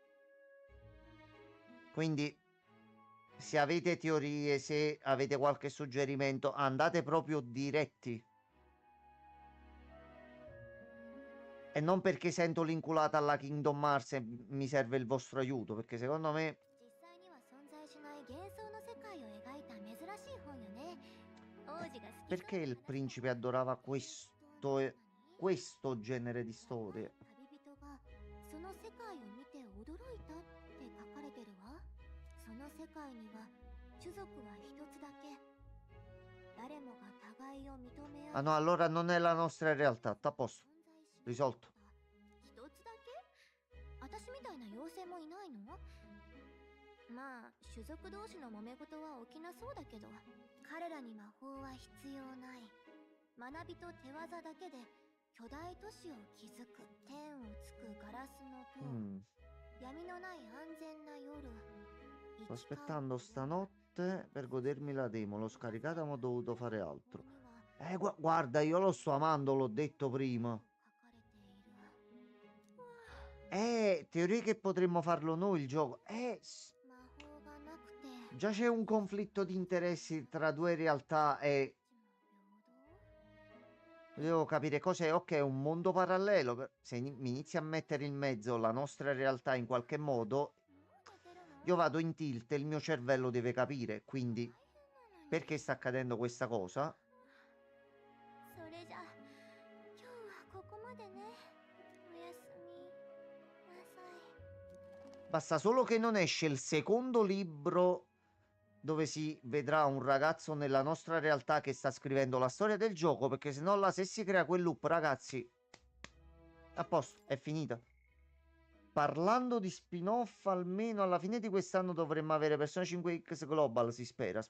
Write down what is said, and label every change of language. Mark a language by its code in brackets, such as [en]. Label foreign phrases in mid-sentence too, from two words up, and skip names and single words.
[it] Quindi, se avete teorie, se avete qualche suggerimento, andate proprio diretti. E non perché sento l'inculata alla Kingdom Hearts e mi serve il vostro aiuto, perché secondo me [ja] 実際には存在しない幻想の世界を描いた珍しい本よね。王子が好き [it] perché il principe adorava questo genere di storie? [ja] 旅人がその世界を見て驚いたって書かれてるわ。その世界には種族は一つだけ。誰もが互いを認め合 [it] Ah [ja] う [it] no, allora non è la nostra realtà, sta a posto. [ja] 存在しない [it] Risolto. [ja] 一つだけ？私みたいな妖精もいないの？まあ種族同士の揉め事は起きなそうだけど、彼らに魔法は必要ない。学びと手技だけで巨大都市を築く。天をつくガラスの塔、 闇のない安全な夜。 [it] Sto aspettando stanotte per godermi la demo. L'ho scaricata ma ho dovuto fare altro. Guarda, io lo sto amando, l'ho detto prima. Teoria che potremmo farlo noi il gioco. Già c'è un conflitto di interessi tra due realtà e... Devo capire cos'è. Ok, è un mondo parallelo. Se mi inizi a mettere in mezzo la nostra realtà in qualche modo, io vado in tilt e il mio cervello deve capire. Quindi, perché sta accadendo questa cosa? [ja] それじゃ今日はここまでね。おやすみなさい。 [it] Basta solo che non esce il secondo libro dove si vedrà un ragazzo nella nostra realtà che sta scrivendo la storia del gioco, perché se no là, se si crea quel loop, ragazzi, a posto, è finita. Parlando di spin-off, almeno alla fine di quest'anno dovremmo avere Persona 5X Global, si spera.